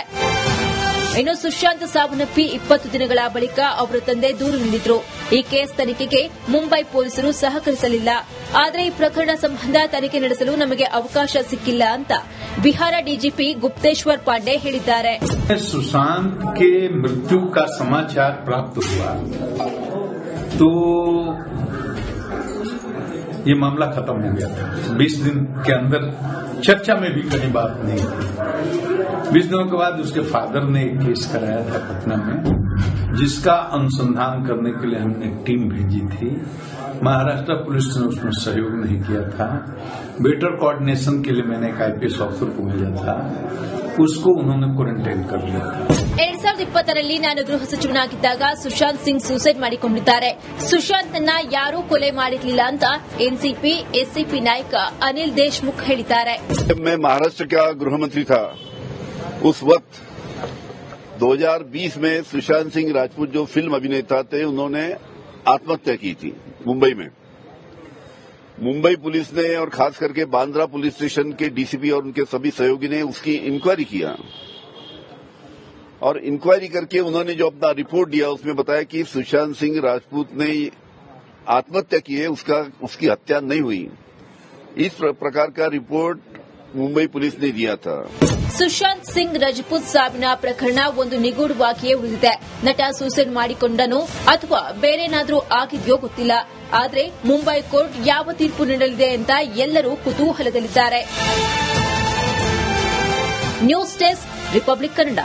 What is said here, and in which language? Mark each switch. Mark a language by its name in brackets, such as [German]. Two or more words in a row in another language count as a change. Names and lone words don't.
[Kannada] ಇನ್ನು ಸುಶಾಂತ್ ಸಾವನ್ನಪ್ಪಿ 20 ದಿನಗಳ ಬಳಿಕ ಅವರ ತಂದೆ ದೂರು ನೀಡಿದ್ರು. ಈ ಕೇಸ್ ತನಿಖೆಗೆ ಮುಂಬೈ ಪೊಲೀಸರು ಸಹಕರಿಸಲಿಲ್ಲ. ಆದರೆ ಈ ಪ್ರಕರಣ ಸಂಬಂಧ ತನಿಖೆ ನಡೆಸಲು ನಮಗೆ ಅವಕಾಶ ಸಿಕ್ಕಿಲ್ಲ ಅಂತ ಬಿಹಾರ ಡಿಜಿಪಿ ಗುಪ್ತೇಶ್ವರ್ ಪಾಂಡೆ ಹೇಳಿದ್ದಾರೆ. [Hindi] ಸುಶಾಂತ್ के मृत्यु का समाचार प्राप्त हुआ तो ये मामला खत्म हो गया था. 20 दिन के अंदर चर्चा में भी कहीं बात नहीं थी. 20 दिनों के बाद उसके फादर ने एक केस कराया था पटना में, जिसका अनुसंधान करने के लिए हमने टीम भेजी थी. महाराष्ट्र पुलिस ने उसमें सहयोग नहीं किया था. [English] better coordination [Hindi] के लिए मैंने एक [English] IPS officer [Hindi] को भेजा था, उसको उन्होंने क्वारंटाइन कर लिया था. [Kannada] 2020ರಲ್ಲಿ ನಾನು ಗೃಹ ಸಚಿವನಾಗಿದ್ದಾಗ ಸುಶಾಂತ್ ಸಿಂಗ್ ಸೂಸೈಡ್ ಮಾಡಿಕೊಂಡಿದ್ದಾರೆ. ಸುಶಾಂತ್ ಅನ್ನ ಯಾರೂ ಕೊಲೆ ಮಾಡಿರಲಿಲ್ಲ ಅಂತ ಎನ್ಸಿಪಿ ಎಸ್ಸಿಪಿ ನಾಯಕ ಅನಿಲ್ ದೇಶ್ಮುಖ್ ಹೇಳಿದ್ದಾರೆ. [Hindi] मैं महाराष्ट्र का गृह मंत्री था उस वक्त 2020 में सुशांत सिंह राजपूत जो फिल्म अभिनेता थे उन्होंने आत्महत्या की थी मुंबई में. मुंबई पुलिस ने और खास करके बांद्रा पुलिस स्टेशन के डीसीपी और उनके सभी सहयोगी ने उसकी इंक्वायरी किया और इंक्वायरी करके उन्होंने जो अपना रिपोर्ट दिया उसमें बताया कि सुशांत सिंह राजपूत ने आत्महत्या की है, उसकी हत्या नहीं हुई. इस प्रकार का रिपोर्ट मुंबई पुलिस ने दिया था. [Kannada] ಸುಶಾಂತ್ ಸಿಂಗ್ ರಜಪೂತ್ ಸಾವಿನ ಪ್ರಕರಣ ಒಂದು ನಿಗೂಢವಾಗಿಯೇ ಉಳಿದಿದೆ. ನಟ ಸೂಸೈಡ್ ಮಾಡಿಕೊಂಡನೋ ಅಥವಾ ಬೇರೇನಾದ್ರೂ ಆಗಿದೆಯೋ ಗೊತ್ತಿಲ್ಲ. ಆದರೆ ಮುಂಬೈ ಕೋರ್ಟ್ ಯಾವ ತೀರ್ಪು ನೀಡಲಿದೆ ಅಂತ ಎಲ್ಲರೂ ಕುತೂಹಲದಲ್ಲಿದ್ದಾರೆ. [English] News Desk Republic Kannada.